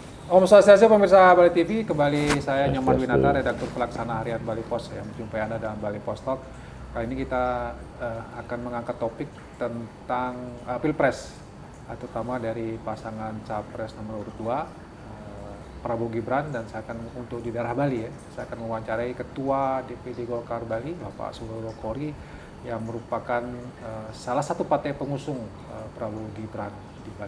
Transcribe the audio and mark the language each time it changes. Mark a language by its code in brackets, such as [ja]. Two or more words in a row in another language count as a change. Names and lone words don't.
[id] Om Swastiastu pemirsa Bali TV, kembali saya Nyoman Winata, redaktur pelaksana harian Bali Pos yang menjumpai Anda dalam Bali Pos Talk. Kali ini kita akan mengangkat topik tentang Pilpres, terutama dari pasangan Capres nomor urut 2, Prabowo Gibran, dan saya akan untuk di daerah Bali ya, saya akan mewawancarai Ketua DPD Golkar Bali, Bapak Sugeng Kory, yang merupakan salah satu partai pengusung Prabowo Gibran di Bali.